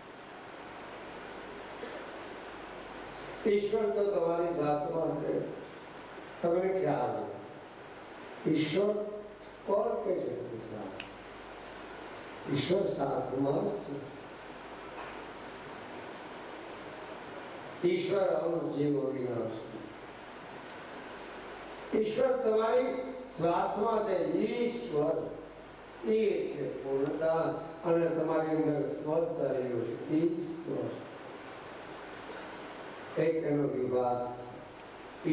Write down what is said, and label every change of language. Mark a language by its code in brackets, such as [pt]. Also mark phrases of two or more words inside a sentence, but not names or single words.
[gu] ઈશ્વર તો તમારી સાથમાં છે, તમને ખ્યાલ. ઈશ્વર કોણ કે છે? ઈશ્વર સાથમાં છે. [hi] ઈશ્વર और जीव अविनाशी. [gu] ઈશ્વર તમારી સાથમાં છે. ઈશ્વર એ છે પૂર્ણતા, અને તમારી અંદર સ્વતઃ રહેલું છે. ઈશ્વર એક એનો વિભાગ છે.